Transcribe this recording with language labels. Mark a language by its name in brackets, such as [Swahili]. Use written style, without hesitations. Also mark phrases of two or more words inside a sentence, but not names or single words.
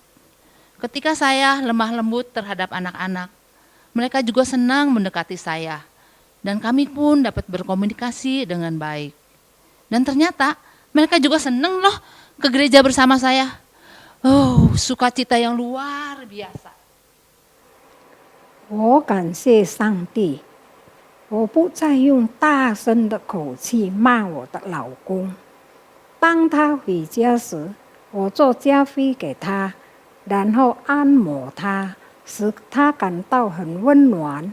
[Indonesian] Ketika saya lemah lembut terhadap anak-anak, mereka juga senang mendekati saya. Dan kami pun dapat berkomunikasi dengan baik. Dan ternyata mereka juga senang loh ke gereja bersama saya. Oh, sukacita yang luar biasa. [Chinese] 我感谢上帝，我不再用大声的口气骂我的老公。当他回家时，我做咖啡给他，然后按摩他，使他感到很温暖。